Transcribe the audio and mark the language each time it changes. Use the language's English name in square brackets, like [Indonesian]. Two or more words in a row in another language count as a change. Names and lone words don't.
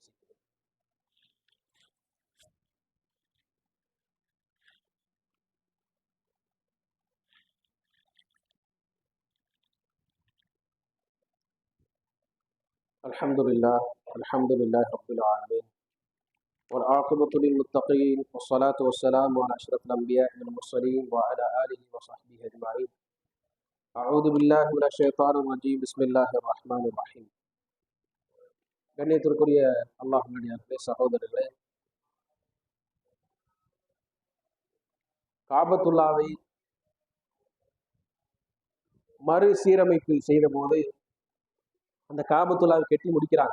[Arabic] الحمد لله رب العالمين والعاقبة للمتقين والصلاة والسلام على أشرف الأنبياء والمرسلين وعلى آله وصحبه أجمعين. أعوذ بالله من الشيطان الرجيم. بسم الله الرحمن الرحيم. [Tamil] கண்ணியத்திற்குரிய அல்லாஹ்வுடைய சகோதரர்களே, காபத்துல்லாவை மறுசீரமைப்பு செய்த போது அந்த காபத்துல்லாவை கட்டி முடிக்கிறாங்க.